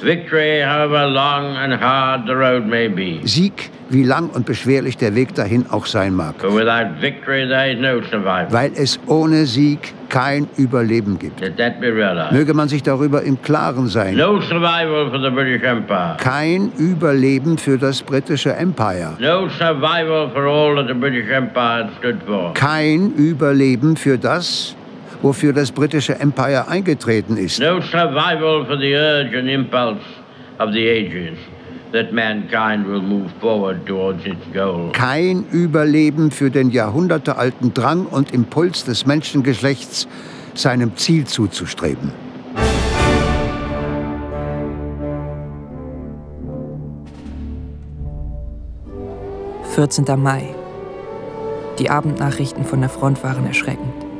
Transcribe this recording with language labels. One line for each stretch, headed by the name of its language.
English: Victory, however long and hard the road may be.
German: Sieg, wie lang und beschwerlich der Weg dahin auch sein mag.
English: But without victory, there is no survival.
German: Weil es ohne Sieg kein Überleben gibt.
English: Let that be realized.
German: Möge man sich darüber im Klaren sein.
English: No survival for the British Empire.
German: Kein Überleben für das britische Empire.
English: No survival for all that the British Empire stood for.
German: Kein Überleben für das, wofür das britische Empire eingetreten ist.
English: No survival for the urge and impulse of the ages. That mankind will move forward towards its goal.
German: Kein Überleben für den jahrhundertealten Drang und Impuls des Menschengeschlechts, seinem Ziel zuzustreben. Mai. Die Abendnachrichten von der Front waren erschreckend.